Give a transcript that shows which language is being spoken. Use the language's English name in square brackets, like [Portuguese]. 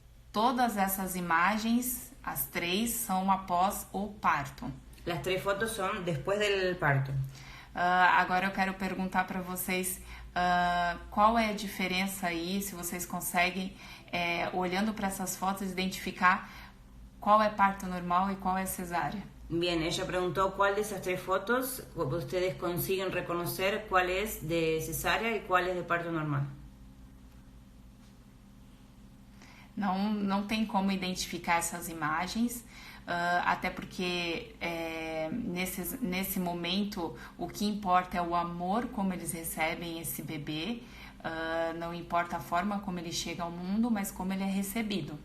[Portuguese] Todas essas imagens, as 3, são após o parto. [Spanish] Las 3 fotos son después del parto. [Portuguese] Agora eu quero perguntar para vocês qual é a diferença aí, se vocês conseguem, olhando para essas fotos, identificar qual é parto normal e qual é cesárea. [Spanish] Bien, ella preguntó cuál de esas 3 fotos ustedes consiguen reconocer cuál es de cesárea y cuál es de parto normal. [Portuguese] Não tem como identificar essas imagens, até porque nesse momento o que importa é o amor como eles recebem esse bebê. Não importa a forma como ele chega ao mundo, mas como ele é recebido.